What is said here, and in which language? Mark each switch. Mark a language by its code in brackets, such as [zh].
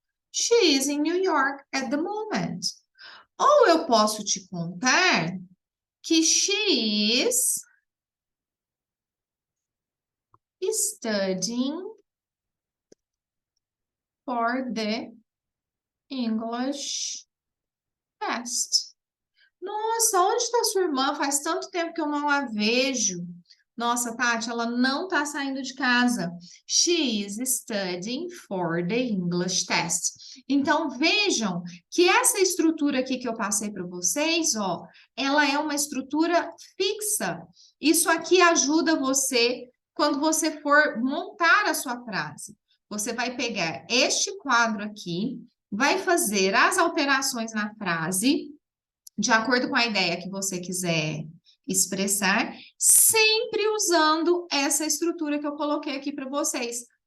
[en] She is in New York at the moment. [pt] Ou eu posso te contar que [en] she is studying for the English test. [pt] Nossa, onde está sua irmã? Faz tanto tempo que eu não a vejo. Nossa, Tati, ela não está saindo de casa. [en] She is studying for the English test. [pt] Então, vejam que essa estrutura aqui que eu passei para vocês, ó, ela é uma estrutura fixa. Isso aqui ajuda você quando você for montar a sua frase. Você vai pegar este quadro aqui, vai fazer as alterações na frase, de acordo com a ideia que você quiser expressar, sempre usando essa estrutura que eu coloquei aqui para vocês.